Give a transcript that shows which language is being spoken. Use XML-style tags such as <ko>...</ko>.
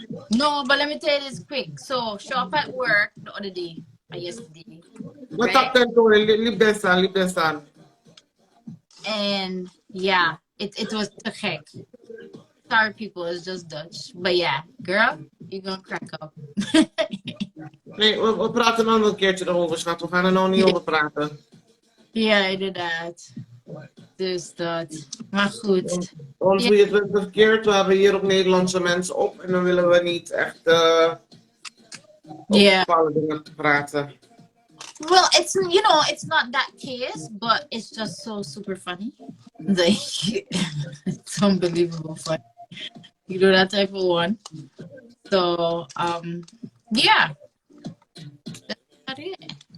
<en>No, but let me tell you this quick. So, show up at work the other day, or yesterday. What's up then, Tony? Leave this on. And yeah, it was</en> <nl>te gek.</nl> <en>Sorry, people, it's just Dutch. But yeah, girl, you're gonna crack up.</en> <nl>Nee, we praten dan een keertje erover, schat. We gaan er nou niet over praten. Ja, inderdaad. Dus dat. Maar goed. Ons 23 verkeerd. We hebben hier ook Nederlandse mensen op. En dan willen we niet echt over bepaalde dingen praten.</nl> <en>Well, it's it's not that case, but it's just so super funny. Like, it's unbelievable funny. You know, that type of one. So, yeah. That's about it.</en>